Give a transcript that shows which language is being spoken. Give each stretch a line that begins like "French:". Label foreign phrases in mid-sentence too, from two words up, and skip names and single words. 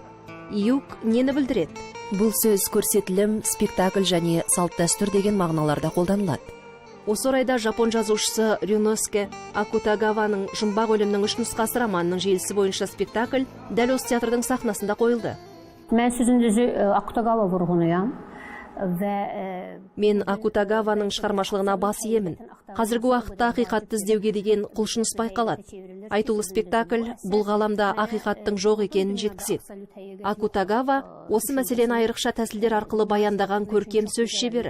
Kazakh: Июк нені білдіреді? Бұл сөз көрсетілім, спектакль және салт дәстүр деген мағыналарда қолданылады. Осы орайда жапон жазушысы Рюноске Акутагаваның жұмбақ өлімнің 3 нұсқасы романының желісі бойынша спектакль дәл осы театрдың сахнасында қойылды.
Azerbaijani: Mən sözün düzü Akutagava vurğunuyam.
Kazakh: Мен Акутагаваның шығармашылығына бас иемін. Қазіргі уақытта ақиқатты іздеуге деген құлшыныс байқалады. Айтулы спектакль бұл ғаламда ақиқаттың жоқ екенін жеткізеді. Акутагава осы мәселені айрықша тәсілдер арқылы баяндаған көркем сөз шебері.